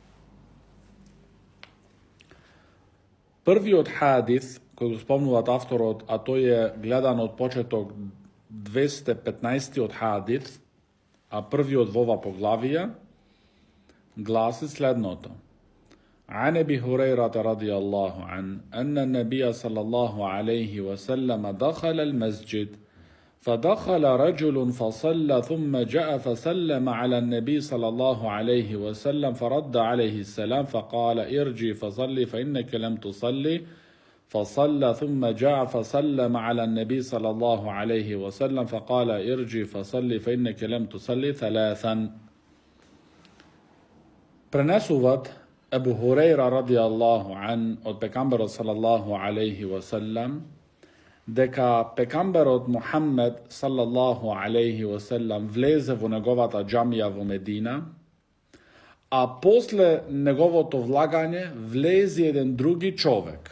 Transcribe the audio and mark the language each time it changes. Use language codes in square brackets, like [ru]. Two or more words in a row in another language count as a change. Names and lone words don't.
[mk] Првиот хадис кој го спомнуваат авторот, а тој е гледан од почеток 215 хадис, а првиот во ова поглавија, гласи следното. [ar] عن أبي هريرة رضي الله عنه أن النبي صلى الله عليه وسلم دخل المسجد فدخل رجل فصلى ثم جاء فسلم على النبي صلى الله عليه وسلم فرد عليه السلام فقال ارجي فصلي فإنك لم تصلي فصلى ثم جاء فسلم على النبي صلى الله عليه وسلم فقال ارجي فصلي فإنك لم تصلي ثلاثا. [mk] Пренесуваат Ебу Хурейра [ar] رضي الله عنه [mk] од пекамберот [ar] صلى الله عليه وسلم [mk] дека пекамберот Мухаммед [ar] صلى الله عليه وسلم [mk] влезе во неговата џамија во Медина, а после неговото влагање влезе еден други човек.